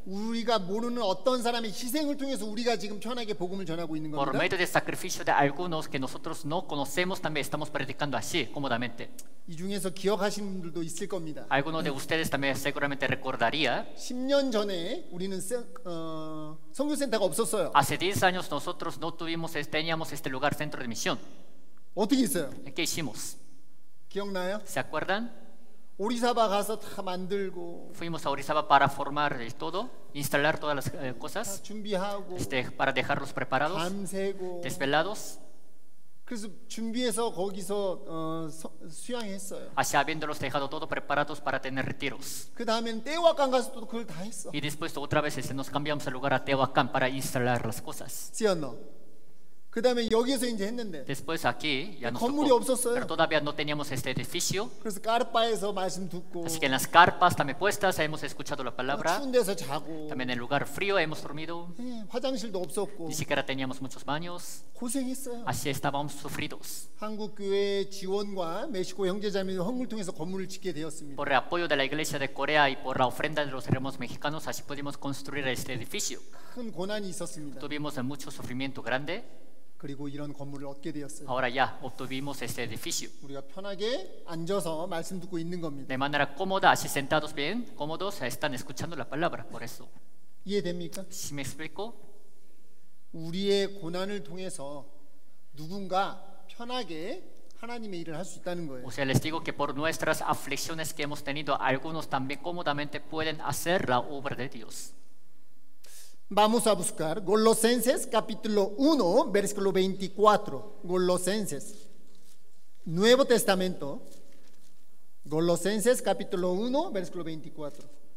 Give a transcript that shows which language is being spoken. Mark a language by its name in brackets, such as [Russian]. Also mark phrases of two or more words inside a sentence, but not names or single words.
[Korean] 우리가 모르는 어떤 사람의 희생을 통해서 우리가 지금 편하게 복음을 전하고 있는 [Spanish] Por [Korean] 겁니다. [Spanish] medio del sacrificio de algunos que nosotros no conocemos, también estamos predicando así, cómodamente. [Korean] 이 중에서 기억하시는 분들도 있을 겁니다. [Spanish] Algunos de ustedes también seguramente recordaría. [Korean] 10년 전에 우리는 선교센터가 없었어요. [Spanish] Hace 10 años nosotros no teníamos este lugar centro de misión. [Korean] 어떻게 있어요? [Spanish] ¿Qué hicimos? [Korean] 기억나요? [Spanish] ¿Se acuerdan? [Korean] 오리사바 가서 다 만들고 [Spanish] Fuimos a Orizaba para formar todo, instalar todas las [Korean] 다 [Spanish] cosas, [Korean] 준비하고 [Spanish] para dejarlos preparados, [Korean] 밤새고 [Spanish] desvelados. [Korean] 그래서 준비해서 거기서 수양했어요. [Spanish] Así habiéndolos dejado todo preparados para tener retiros. [Korean] 그 다음엔 떼와간 가서 또 그걸 다 했어. [Spanish] Y después otra vez nos cambiamos el lugar a Tehuacán para instalar las cosas. ¿Sí o no? [Korean] 그 다음에 여기에서 이제 했는데 [Spanish] Después aquí ya nos [Korean] 건물이 [Spanish] tocó, [Korean] 없었어요. [Spanish] pero todavía no teníamos este edificio. [Korean] 그래서 까르바에서 말씀 듣고 [Spanish] Así que en las carpas también puestas hemos escuchado la palabra. [Korean] 추운 데서 자고 [Spanish] También en el lugar frío hemos dormido. [Korean] 화장실도 없었고 [Spanish] Ni siquiera teníamos muchos baños. [Korean] 고생했어요. [Spanish] Así estábamos sufridos. [Korean] 한국 교회 지원과 멕시코 형제자매의 헌금을 통해서 건물을 짓게 되었습니다. [Spanish] Por el apoyo de la iglesia de Corea y por la ofrenda de los hermanos mexicanos, así pudimos construir este edificio. [Korean] 큰 고난이 있었습니다. [Spanish] Tuvimos mucho sufrimiento grande. [Korean] 그리고 이런 건물을 얻게 되었어요. [Spanish] Ahora ya obtuvimos este edificio. [Korean] 우리가 편하게 앉아서 말씀 듣고 있는 겁니다. [Spanish] De manera cómoda, así sentados bien, cómodos, están escuchando la palabra. Por eso. [Korean] 이해됩니까? [Spanish] ¿Sí me explico? [Korean] 우리의 고난을 통해서 누군가 편하게 하나님의 일을 할 수 있다는 거예요. [Spanish] O sea, les digo que por nuestras aflicciones que hemos tenido, algunos también cómodamente pueden hacer la obra de Dios. Vamos a buscar Colosenses capítulo 1, versículo 24. Colosenses, Nuevo Testamento, Colosenses capítulo 1, versículo 24.